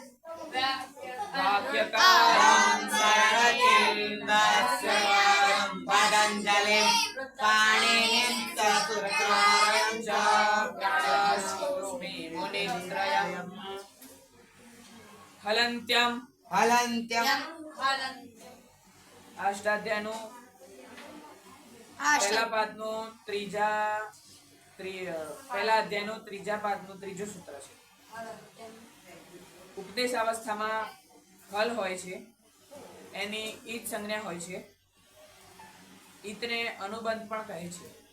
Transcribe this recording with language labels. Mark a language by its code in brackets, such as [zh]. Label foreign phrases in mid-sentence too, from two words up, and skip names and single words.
[sa] वाक्यकारं सरचिन्दास्यं पतञ्जलिं पाणिनिं च सूत्रकारं च प्रणश्योऽस्मि मुनित्रयम्। [gu] हलन्त्यं अष्टाध्यायનું પહેલા પાદનું પહેલા અધ્યાયનું ત્રીજા પાદનું ત્રીજું સૂત્ર છે। ઉપદેશ અવસ્થામાં હલ હોય છે, એની ઈત સંજ્ઞા હોય છે, ઈતને અનુબંધ પણ કહે છે।